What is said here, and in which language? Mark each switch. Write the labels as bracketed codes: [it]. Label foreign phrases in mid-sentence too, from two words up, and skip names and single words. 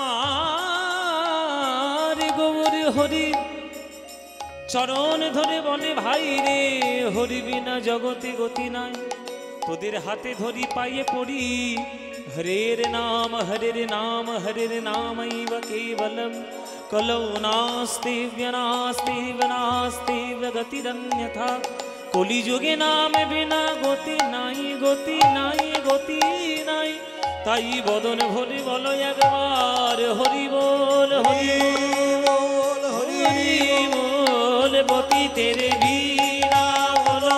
[bn] আমার গৌর হরি চরণ ধরে বলে, ভাই রে হরি বিনা জগতে গতি নাই, তোদের হাতে ধরি পাইয়ে পড়ি, [sa] হরের নাম, হরের নাম, হরের নামৈব কেবলম, কলৌ নাস্তি নাস্তি নাস্তি গতিরন্যথা। [bn] কলিযুগে নাম বিনা গতি নাই, গতি নাই, গতি নাই। তাই বদন ভরে বলো একবার, হরি বল, হরি বল, হরি বল, পতিতের বিলা বলো,